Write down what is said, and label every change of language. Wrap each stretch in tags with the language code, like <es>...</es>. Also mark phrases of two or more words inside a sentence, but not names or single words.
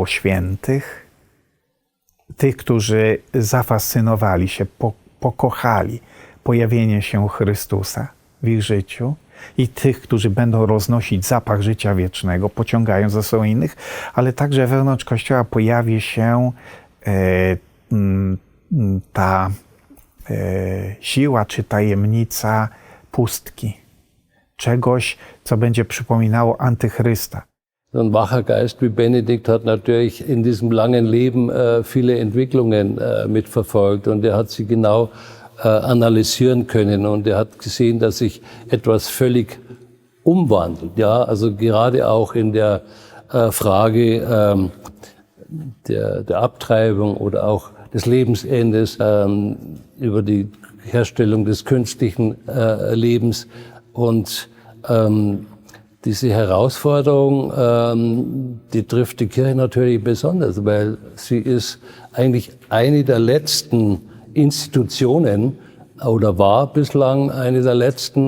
<pl>świętych, tych, którzy zafascynowali się, pokochali pojawienie się Chrystusa w ich życiu i tych, którzy będą roznosić zapach życia wiecznego, pociągając za sobą innych, ale także wewnątrz Kościoła pojawi się ta siła czy tajemnica pustki, czegoś, co będzie przypominało antychrysta.</pl> <de>Ein wacher Geist wie Benedikt hat natürlich in diesem langen Leben viele Entwicklungen mitverfolgt und er hat sie genau analysieren können und er hat gesehen, dass sich etwas völlig umwandelt. Ja, also gerade auch in der Frage der Abtreibung oder auch des Lebensendes, über die Herstellung des künstlichen Lebens und diese Herausforderung, die trifft die Kirche natürlich besonders, weil sie ist eigentlich eine der letzten Institutionen oder war bislang eine der letzten.</de>